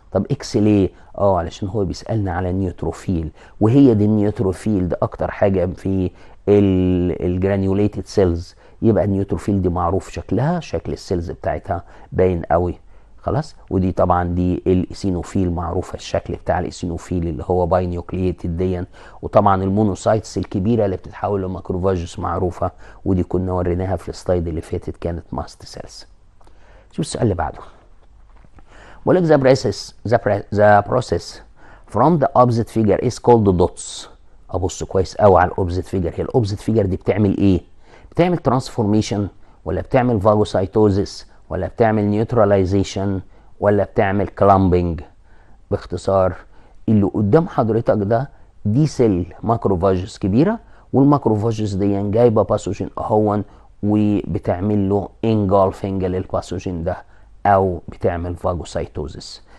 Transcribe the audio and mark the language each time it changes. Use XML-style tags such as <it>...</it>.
<ar>طب اكس ليه؟ علشان هو بيسالنا على النيوتروفيل، وهي دي النيوتروفيل ده اكتر حاجه في الجرانيوليتد سيلز، يبقى النيوتروفيل دي معروف شكلها، شكل السيلز بتاعتها باين قوي خلاص. ودي طبعا دي الايسينوفيل، معروفه الشكل بتاع الايسينوفيل اللي هو باي نيوكلييتد دي. وطبعا المونوسايتس الكبيره اللي بتتحول لماكروفاجس معروفه، ودي كنا وريناها في السلايد اللي فاتت كانت ماست سيلز. شوف السؤال اللي بعده. بقول لك</ar> <en>the process from the opposite figure is called dots.</en> <ar>ابص كويس قوي على الاوبزيت فيجر. هي الاوبزيت فيجر دي بتعمل ايه؟ بتعمل ترانسفورميشن ولا بتعمل فاجوسايتوزيس ولا بتعمل نيوتراليزيشن ولا بتعمل كلامبنج؟ باختصار اللي قدام حضرتك ده دي سيل ماكروفاجس كبيره، والماكروفاجس دي جايبه باثوجين اهون وبتعمل له انجولفنج للباثوجين ده، او بتعمل فاجوسايتوزيس.</ar>